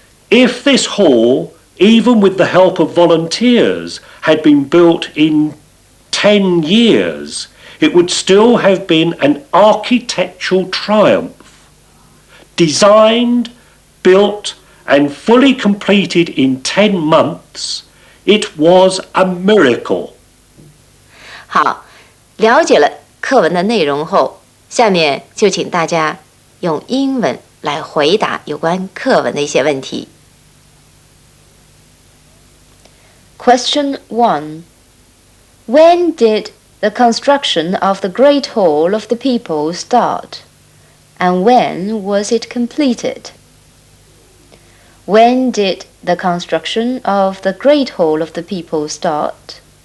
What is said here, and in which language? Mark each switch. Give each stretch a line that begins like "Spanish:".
English: If this hall, even with the help of volunteers, had been built in 10 years, it would still have been an architectural triumph. Designed, built, and fully completed in 10 months, it was a miracle.
Chinese: 好，了解了课文的内容后，下面就请大家用英文来回答有关课文的一些问题。
English: Question 1. When did the construction of the Great Hall of the People start? And when was it completed? When did the construction of the Great Hall of the People start?